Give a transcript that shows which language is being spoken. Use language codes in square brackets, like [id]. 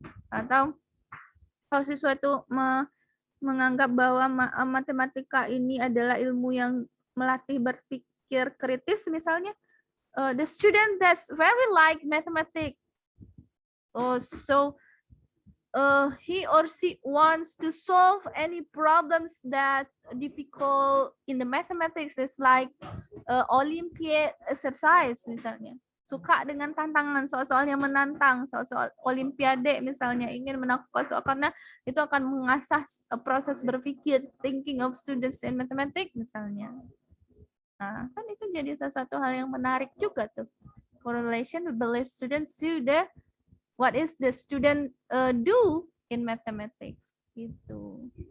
[id] Atau kalau siswa itu menganggap bahwa matematika ini adalah ilmu yang melatih berpikir kritis misalnya, [en] the student that's very like mathematics, so he or she wants to solve any problems that difficult in the mathematics, is like Olympiad exercise [id] misalnya. Suka dengan tantangan, soal-soal yang menantang, soal-soal olimpiade misalnya, ingin menaklukkan soal, karena itu akan mengasah proses berpikir, [en] thinking of students in mathematics [id] misalnya. Nah, kan itu jadi salah satu hal yang menarik juga tuh. [en] Correlation with belief students to the what is the student do in mathematics [id] gitu.